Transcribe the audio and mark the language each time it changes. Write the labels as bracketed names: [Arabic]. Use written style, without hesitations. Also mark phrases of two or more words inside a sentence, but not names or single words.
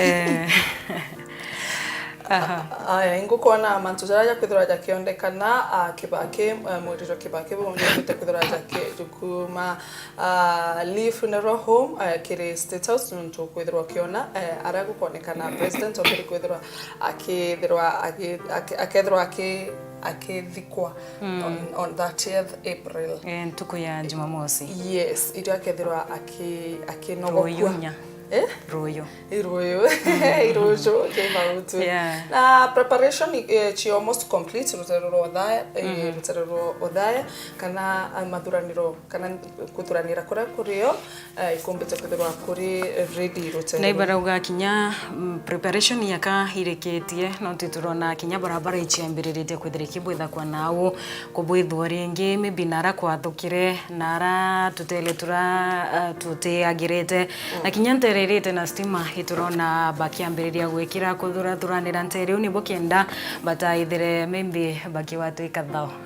[Meru] ingukona mantu zaraja kwithira jakionekana KIBAKI muriro KIBAKI bonde kwithira jakuma Lee Funeral Home kire State House nuntu kwithira kiona aragukonekana president okiri kwithira akithirwa akithikwa on 30th April ntuku ya Jumamosi yes ito akithirwa akinogokwa Royo kemautu na preparation chi [English] almost complete [Meru] rutero odaya kana mathuraniro kana kuthuranira kurio ikombete kuthirwa kuri ready rutero naibarauga kinya preparation yaka hireketie no titurona kinya barabara ichiambirite kwithira kibwitha kwa nao kubwithwa ringi maybe nara kwathukire nara tutele tuteagirete na kinya ntererete na stima hiturona bakiambiriria gwikira kuthuranira ntere uni bokenda bataithire maybe bakiwatu ikathao